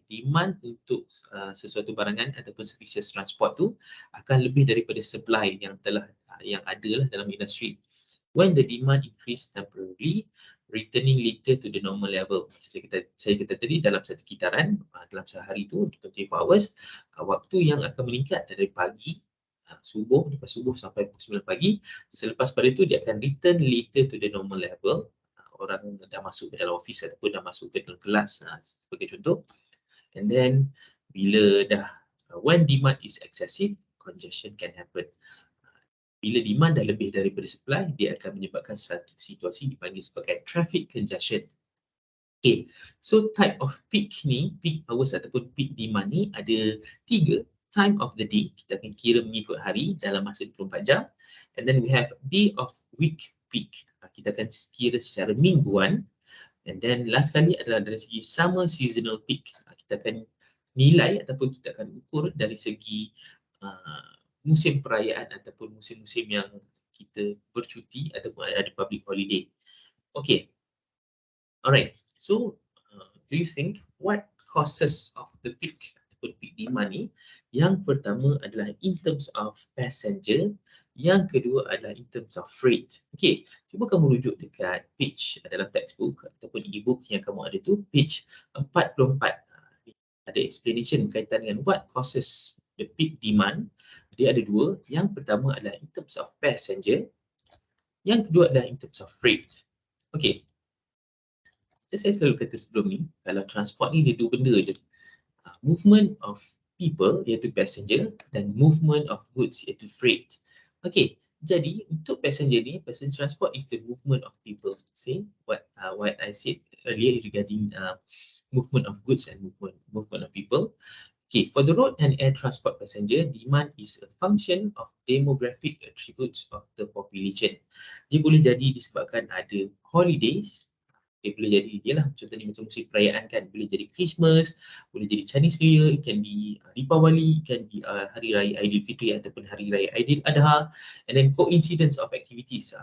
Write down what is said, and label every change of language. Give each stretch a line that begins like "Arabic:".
Malay: Demand untuk sesuatu barangan ataupun services transport tu akan lebih daripada supply yang ada lah dalam industri.
English: When the demand increase temporarily, returning later to the normal level.
Malay: Saya kata tadi dalam satu kitaran, dalam sehari tu 24 hours, waktu yang akan meningkat dari pagi subuh, lepas subuh sampai pukul 9 pagi. Selepas pada itu dia akan
English: return later to the normal level.
Malay: Orang dah masuk ke dalam office ataupun dah masuk ke dalam kelas sebagai contoh.
English: And then
Malay: bila dah
English: when demand is excessive, congestion can happen.
Malay: Bila demand dah lebih daripada supply, dia akan menyebabkan satu situasi dipanggil sebagai traffic congestion.
English: Okay, so type of peak ni, peak hours ataupun peak demand ni ada 3 time of the day.
Malay: Kita akan kira mengikut hari dalam masa 24 jam.
English: And then we have day of week peak.
Malay: Kita akan kira secara mingguan.
English: And then last
Malay: kali adalah dari segi
English: summer seasonal peak.
Malay: Kita akan nilai ataupun kita akan ukur dari segi musim perayaan ataupun musim-musim yang kita bercuti ataupun ada public holiday. Okay. Alright.
English: So, do you think what causes of the peak ataupun peak demand ni?
Malay: Yang pertama adalah
English: in terms of passenger,
Malay: yang kedua adalah
English: in terms of freight.
Malay: Okay, cuba kamu rujuk dekat page dalam textbook ataupun e-book yang kamu ada tu, page 44.
English: Ada explanation
Malay: berkaitan dengan
English: what causes the peak demand.
Malay: Dia ada 2. Yang pertama adalah
English: in terms of passenger.
Malay: Yang kedua adalah
English: in terms of freight.
Malay: Okay. Saya selalu kata sebelum ni, kalau transport ni dia 2 benda je.
English: Movement of people iaitu passenger dan movement of goods iaitu freight. Okay.
Malay: Jadi untuk
English: passenger ni, passenger transport is the movement of people. See what I said earlier regarding movement of goods and movement of people. Okay, for the road and air transport passenger, demand is a function of demographic attributes of the population.
Malay: Dia boleh jadi disebabkan ada holidays. Dia boleh jadi, ialah contohnya macam musim perayaan kan, boleh jadi Christmas, boleh jadi Chinese New Year,
English: it can be Deepawali, it can be
Malay: Hari Raya Aidilfitri ataupun Hari Raya Aidil Adha,
English: and then coincidence of activities.